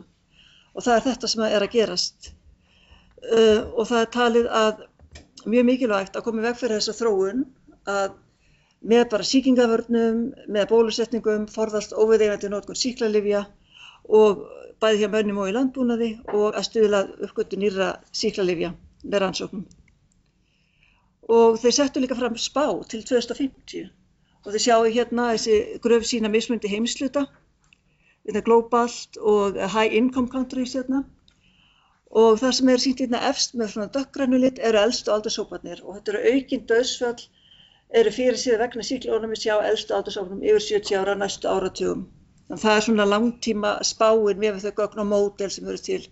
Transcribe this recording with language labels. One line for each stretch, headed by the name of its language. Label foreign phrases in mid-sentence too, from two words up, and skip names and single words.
Icelandic: Og það er þetta sem er að gerast. Og það er talið að mjög mikilvægt að koma í veg fyrir þessa þróun að með bara sýkingavörnum, með bólusetningum, forðast óviðeigandi notkun sýklalyfja og bæði hjá mönnum og í landbúnaði, og að stuðla að uppgötvun nýrra sýklalyfja með rannsóknum. Og þeir settu líka fram spá til 2050 og þeir sjáu hérna þessi gröf sína mismunandi heimshluta, þetta globalt og
English: high income countries
Icelandic: hérna, og það sem er sýnt hérna efst með svona dökkgrænu lit eru elstu aldurshóparnir, og þetta eru aukin dauðsföll eru fyrirséð vegna sýklalyfjaónæmis hjá elstu aldurshópnum yfir 70 ára næstu áratugum. Þannig það er svona langtíma spáin með þau gögn og módel sem eru til.